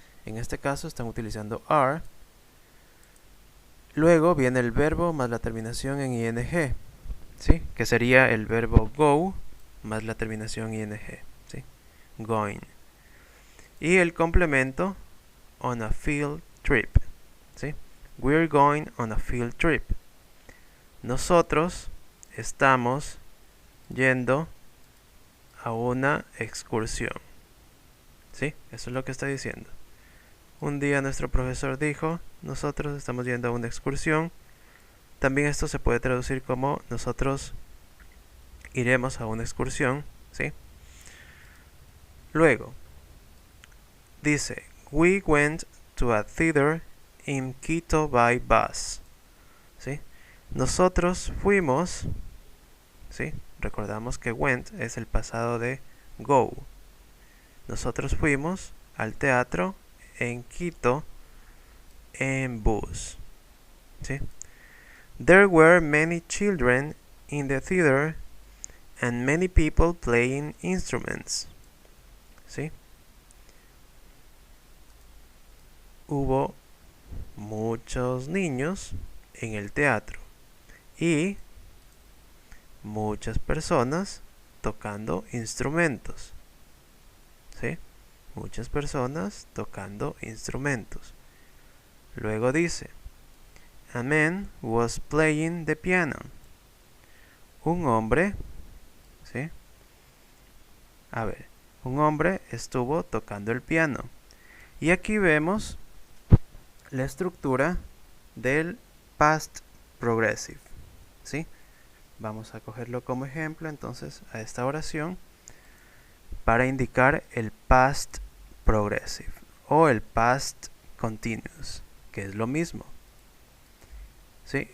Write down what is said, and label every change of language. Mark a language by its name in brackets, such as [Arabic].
[Spanish] En este caso están utilizando are. Luego viene el verbo más la terminación en ing, ¿sí? Que sería el verbo go más la terminación ing, ¿sí? Going. Y el complemento [English] on a field trip, [Spanish] ¿sí? [English] We're going on a field trip. [Spanish] Nosotros estamos yendo a una excursión, ¿sí? Eso es lo que está diciendo. Un día nuestro profesor dijo, nosotros estamos yendo a una excursión. También esto se puede traducir como nosotros iremos a una excursión, ¿sí? Luego, dice, [English] we went to a theater in Quito by bus, ¿sí? [Spanish] Nosotros fuimos, ¿sí? Recordamos que went es el pasado de go. Nosotros fuimos al teatro en Quito en bus, ¿sí? [English] There were many children in the theater and many people playing instruments, ¿sí? [Spanish] Hubo muchos niños en el teatro y muchas personas tocando instrumentos. ¿Sí? Muchas personas tocando instrumentos. Luego dice, [English] a man was playing the piano. [Spanish] Un hombre, ¿sí? A ver, un hombre estuvo tocando el piano. Y aquí vemos la estructura del past progressive, ¿sí? Vamos a cogerlo como ejemplo entonces a esta oración para indicar el past progressive o el past continuous, que es lo mismo. ¿Sí?